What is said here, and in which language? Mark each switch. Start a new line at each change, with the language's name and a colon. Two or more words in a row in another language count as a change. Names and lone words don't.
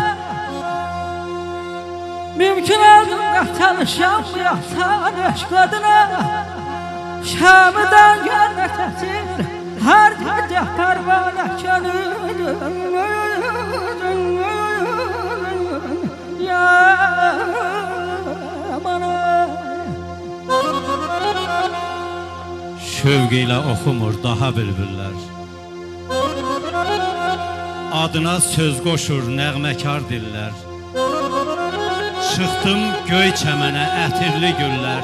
Turkish: Mümkün olduğunda çalış yapmayasan eşk adına. Şam'dan gönletesin her gece pervane könül. Ya bana
Azerbaijani: Şövq ilə oxumur daha bülbüllər. Adına söz qoşur nəğməkar dillər. Çıxdım göy çəmənə ətirli güllər.